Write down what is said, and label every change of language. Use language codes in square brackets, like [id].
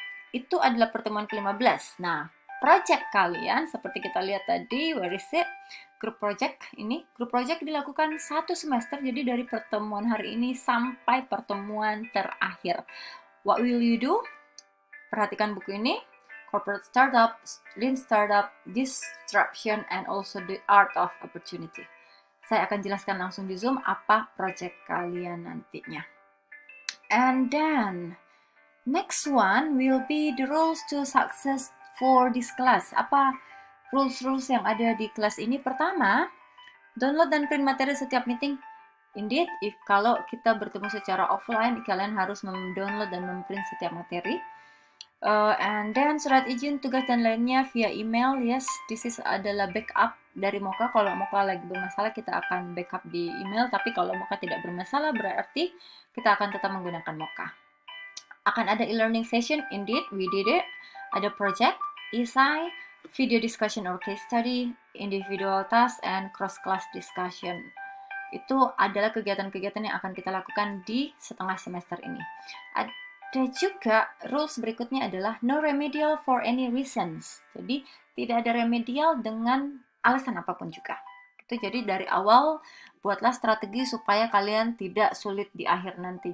[id] Itu adalah pertemuan ke-15. Nah, project kalian seperti kita lihat tadi, [en] where is it? [id] grup project ini. Grup project dilakukan 1 semester, jadi dari pertemuan hari ini sampai pertemuan terakhir. [en] What will you do? [id] Perhatikan buku ini. [en] Corporate Startup, Lean Startup, Disruption, and also the Art of Opportunity. [id] Saya akan jelaskan langsung di Zoom apa project kalian nantinya. [en] And then, next one will be the rules to success for this class. [id] Apa rules-rules yang ada di kelas ini? Pertama, download dan print materi setiap meeting. Indeed, kalau kita bertemu secara offline, kalian harus mendownload dan memprint setiap materi. [en] And then [id] surat izin, tugas dan lainnya via email. [en] Yes, this is [id] adalah backup dari Moka. Kalau Moka lagi bermasalah, kita akan backup di email. Tapi kalau Moka tidak bermasalah, berarti kita akan tetap menggunakan Moka. Akan ada e-learning session. [en] Indeed, we did it. Ada project, esai, video discussion or case study, individual task, and cross-class discussion. [id] Itu adalah kegiatan-kegiatan yang akan kita lakukan di setengah semester ini. Dan juga rules berikutnya adalah [en] no remedial for any reasons. [id] Jadi tidak ada remedial dengan alasan apapun juga. Itu jadi dari awal buatlah strategi supaya kalian tidak sulit di akhir nanti.